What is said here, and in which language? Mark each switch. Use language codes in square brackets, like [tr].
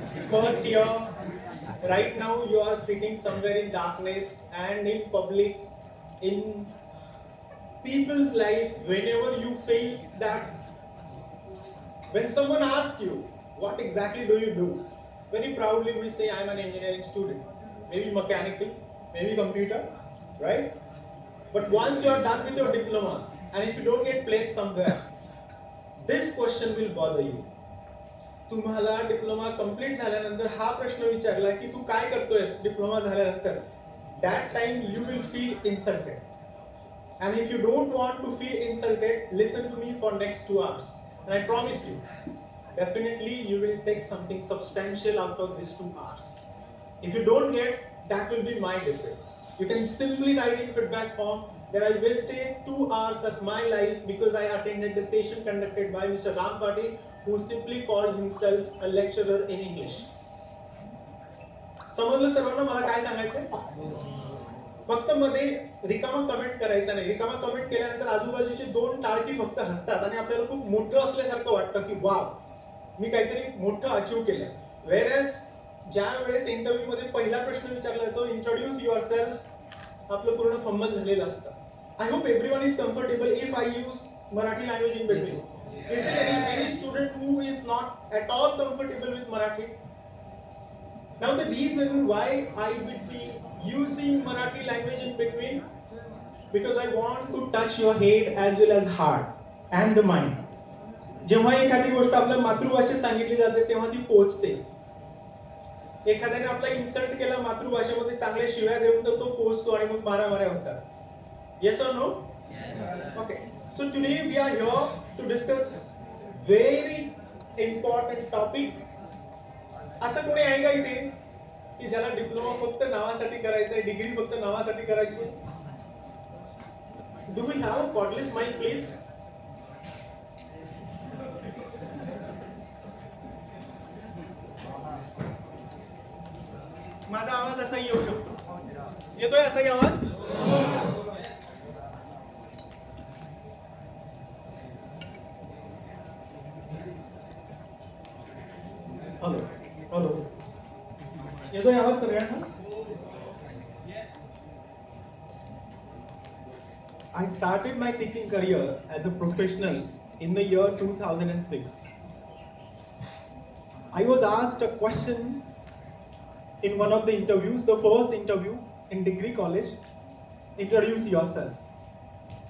[en] First year, right now you are sitting somewhere in darkness and in public, in people's life, whenever you feel that when someone asks you, what exactly do you do? Very proudly we say, I'm an engineering student. Maybe mechanical, maybe computer, right? But once you are done with your diploma, and if you don't get placed somewhere, this question will bother you. [mr] तुम्हाला diploma complete झाल्यानंतर हा प्रश्न विचारला की तू काय करतोयस diploma झाल्यानंतर, [en] that time you will feel insulted. And if you don't want to feel insulted, listen to me for next 2 hours. And I promise you, definitely you will take something substantial out of these 2 hours. If you don't get, that will be my defect. You can simply write in feedback form that I wasted 2 hours of my life because I attended the session conducted by Mr. Ram Patil, who simply called himself a lecturer in English. [mr] समजलं सर्वांना मला काय सांगायचंय? फक्त मध्ये रिकामा comment करायचा नाही. रिकामा कमेंट केल्यानंतर आजूबाजूचे 2 टाळकी फक्त हसतात आणि आपल्याला खूप मोठं असल्यासारखं वाटतं की वाव, मी काहीतरी मोठं अचीव केलं. वेअरएज ज्या वेळेस इंटरव्ह्यू मध्ये पहिला प्रश्न विचारला जातो, [en] introduce yourself, [mr] आपलं पूर्ण फंबल झालेलं असतं. [en] I hope everyone is comfortable if I use Marathi language in between. Is there any student who is not at all comfortable with Marathi? Now the reason why I will be using Marathi language in between, because I want to touch your head as well as heart and the mind. [mr] जेव्हा एखादी गोष्ट आपल्या मातृभाषेत सांगितली जाते तेव्हा ती पोहोचते. एखाद्याने आपला इन्सल्ट केला मातृभाषेमध्ये चांगल्या शिव्या देऊन तर तो पोहोचतो आणि मग मारामाऱ्या होतात. [en] Yes or no? Yes. Okay. So today we are here to discuss very important topic. [mr] असं कोणी आहे का इथे की ज्याला डिप्लोमा फक्त नावासाठी करायचं आहे, डिग्री फक्त नावासाठी करायची आहे? [en] Do we have a cordless mind please? [mr] माझा आवाज असाही येऊ शकतो. येतोय असाही आवाज? हॅलो हॅलो, येतोय आवाज सगळ्यांना? [en] I started my teaching career as a professional in the year 2006. I was asked a question in one of the interviews, the first interview in degree college, introduce yourself.